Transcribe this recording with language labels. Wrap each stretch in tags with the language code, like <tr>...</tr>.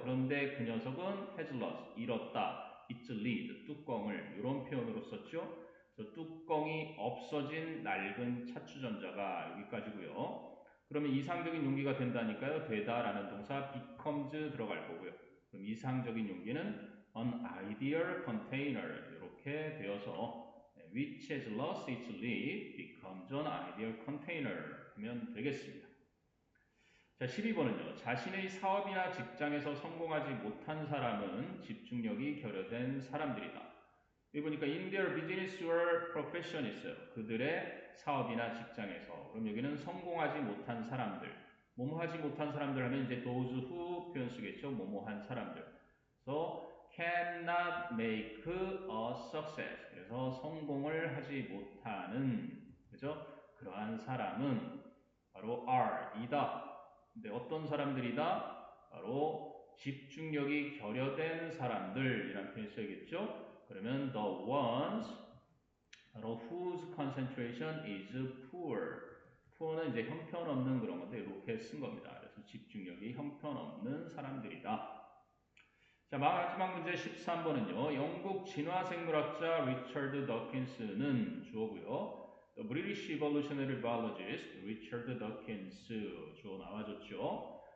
<ko>그런데 그 녀석은</ko> <en>has lost,</en> <ko>잃었다.</ko> <en>its lid,</en> <ko>뚜껑을 이런 표현으로 썼죠. 그래서 뚜껑이 없어진 낡은 차추전자가 여기까지고요. 그러면 이상적인 용기가 된다니까요. 되다라는 동사 becomes 들어갈 거고요.</ko> <en>그럼 이상적인 용기는 an ideal container</en> <ko>이렇게 되어서</ko> <en>which has lost its lid becomes an ideal container</en> <ko>하면 되겠습니다. 자, 12번은요. 자신의 사업이나 직장에서 성공하지 못한 사람은 집중력이 결여된 사람들이다. 여기 보니까</ko> <en>in their business or profession</en> <ko>있어요. 그들의 사업이나 직장에서. 그럼 여기는 성공하지 못한 사람들. 뭐뭐 하지 못한 사람들 하면 이제 those who 표현 쓰겠죠. 뭐뭐 한 사람들. 그래서</ko> <en>cannot make a success.</en> <ko>그래서 성공을 하지 못하는 그죠? 그러한 사람은 바로 are 이다. 근데 어떤 사람들이다? 바로 집중력이 결여된 사람들이라는 표현이 써야겠죠?</ko> <en>그러면 the ones 바로 whose concentration is poor.</en> <ko>poor는 이제 형편없는 그런 건데 이렇게 쓴 겁니다. 그래서 집중력이 형편없는 사람들이다. 자, 마지막 문제 13번은요. 영국 진화생물학자 리처드 더킨스는 주어고요.</ko> <en>The British Evolutionary Biologist 리처드 더킨스</en> <ko>주어 나와줬죠.</ko>